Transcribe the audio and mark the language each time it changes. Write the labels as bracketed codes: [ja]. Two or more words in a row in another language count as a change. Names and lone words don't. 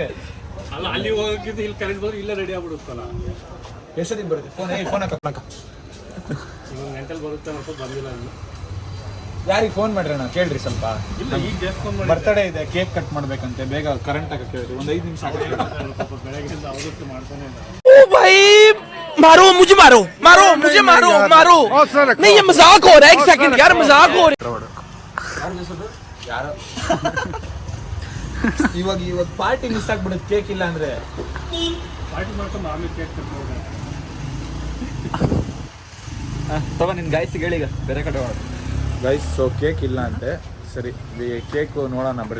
[kn] ಅಲ್ಲ, ಅಲ್ಲಿ ಹೋಗಕ್ಕಿಂತ ಇಲ್ಲಿ ಕರೆಂಟ್ ಬಂದ್ರೆ ಇಲ್ಲ ರೆಡಿ ಆಗ್ಬಿಡುತ್ತಲ್ಲ. ಎಷ್ಟೊತ್ತಿಗೆ ಬರುತ್ತೆ? ಫೋನ್ ಹಾಕ. ಇವಾಗ ಗಂಟೆಲಿ ಬರುತ್ತೆ ಅಂತ ಬಂದಿಲ್ಲ ಇನ್ನು. ಯಾರಿಗೆ ಫೋನ್ ಮಾಡ್ರಣ್ಣ ಕೇಳ್ರಿ ಸ್ವಲ್ಪ. ಇಲ್ಲ, ಈಗ ಜಾಸ್ತಿ ಬರ್ತಡೇ ಇದೆ, [en] cake cut [kn] ಮಾಡ್ಬೇಕಂತೆ. ಬೇಗ ಕರೆಂಟ್ ಹಾಕಕ್ಕೆ ಹೇಳ್ರಿ. ಒಂದು 5 ನಿಮಿಷ ಪಾಪ ಬೆಳಗ್ಗೆಯಿಂದ ಅವತ್ತು ಮಾಡ್ತಾನೆ ಇಲ್ಲ. [hi] ओ भाई मारो मुझे, मारो मुझे, मारो नहीं, ये मजाक हो रहा है. एक सेकंड यार, मजाक हो रहा है. [kn] ಯಾರು ಇವಾಗ [en] party miss [kn] ಆಗ್ಬಿಡುತ್ತೆ ಕೇಕ್ ಇಲ್ಲ ಅಂದ್ರೆ. ಪಾರ್ಟಿ ಮಾಡ್ಕೊಂಡು ಆಮೇಲೆ [en] cake cut [kn] ಮಾಡೋದು. ತಗೋ ನಿನ್ ಗಾಯ್ಸಿಗೆ ಹೇಳಿ, ಈಗ ಬೇರೆ ಕಡೆ ಹೋಗೋದು. [en] guys, so cake [kn] ಇಲ್ಲ ಅಂತೆ. ಸರಿ, ಕೇಕು ನೋಡೋಣ ಬರ್ರಿ.